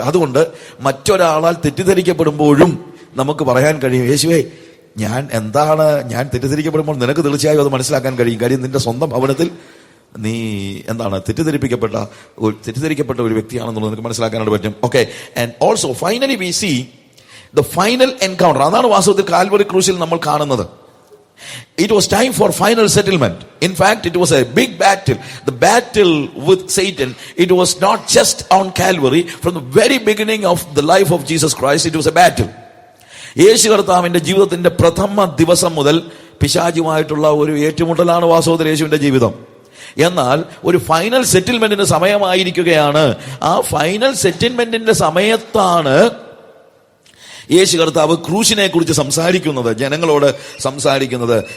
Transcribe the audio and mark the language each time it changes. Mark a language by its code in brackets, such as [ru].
[ml] അതുകൊണ്ട് മറ്റൊരാളാൽ തെറ്റിദ്ധരിക്കപ്പെടുമ്പോഴും നമുക്ക് പറയാൻ കഴിയും, യേശുവേ ഞാൻ തെറ്റിദ്ധരിക്കപ്പെടുമ്പോൾ നിനക്ക് തീർച്ചയായും അത് മനസ്സിലാക്കാൻ കഴിയും. കാര്യം നിന്റെ സ്വന്തം ഭവനത്തിൽ നീ തെറ്റിദ്ധരിക്കപ്പെട്ട ഒരു വ്യക്തിയാണെന്നുള്ളത് നിനക്ക് മനസ്സിലാക്കാനായിട്ട് പറ്റും. Okay. [en] And also finally we see the final encounter. [ml] അതാണ് വാസ്തവത്തിൽ കാൽവറി ക്രൂസിൽ നമ്മൾ കാണുന്നത്. [en] It was time for final settlement. In fact, it was a big battle. The battle with Satan, it was not just on Calvary. From the very beginning of the life of Jesus Christ, it was a battle. [ml] യേശു കർത്താവിന്റെ ജീവിതത്തിന്റെ പ്രഥമ ദിവസം മുതൽ പിശാചുമായിട്ടുള്ള ഒരു ഏറ്റുമുട്ടലാണ് വാസ്തവത്തിൽ യേശുവിന്റെ ജീവിതം. എന്നാൽ ഒരു ഫൈനൽ സെറ്റിൽമെന്റിന് സമയമായിരിക്കുകയാണ്. ആ ഫൈനൽ സെറ്റിൽമെന്റിന്റെ സമയത്താണ് യേശു കർത്താവ് ക്രൂശിനെ കുറിച്ച് സംസാരിക്കുന്നത്, ജനങ്ങളോട് സംസാരിക്കുന്നത്.